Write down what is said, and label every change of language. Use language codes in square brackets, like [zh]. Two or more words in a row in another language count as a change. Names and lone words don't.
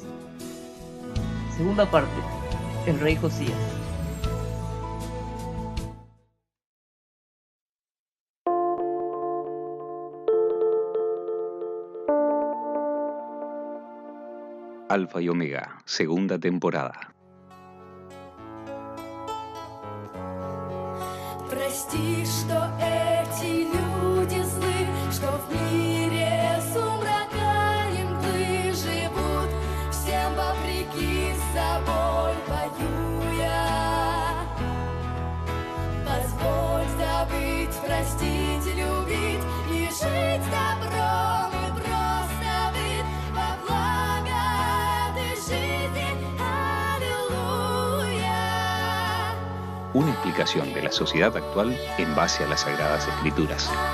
[es] Segunda parte, el rey Josías. Alfa y Omega, segunda temporada. [ru] Прости, что эти люди злы, что в мире сумрака мглы живут, всем вопреки собой воюя. Позволь забыть, простить, любить и жить добром и просто быть во благо этой жизни. Аллилуйя. [es] Una explicación de la sociedad actual en base a las Sagradas Escrituras.